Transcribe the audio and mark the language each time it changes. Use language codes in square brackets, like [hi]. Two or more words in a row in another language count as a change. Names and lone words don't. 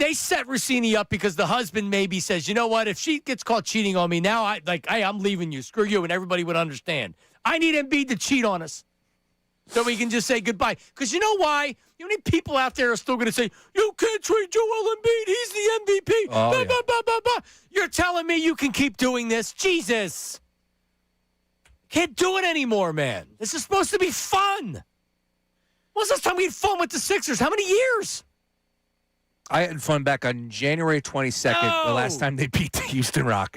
[en] They set Russini up because the husband maybe says, you know what? If she gets caught cheating on me, now I'm leaving you. Screw you, and everybody would understand. I need Embiid to cheat on us so we can just say goodbye. Because you know why? You know how many people out there are still going to say, you can't trade Joel Embiid. He's the MVP. Oh, bah, bah, bah, bah, bah. You're telling me you can keep doing this? Jesus. Can't do it anymore, man. This is supposed to be fun. When was the last time we had fun with the Sixers? How many years? I had fun back on January 22nd, the last time they beat the Houston Rockets.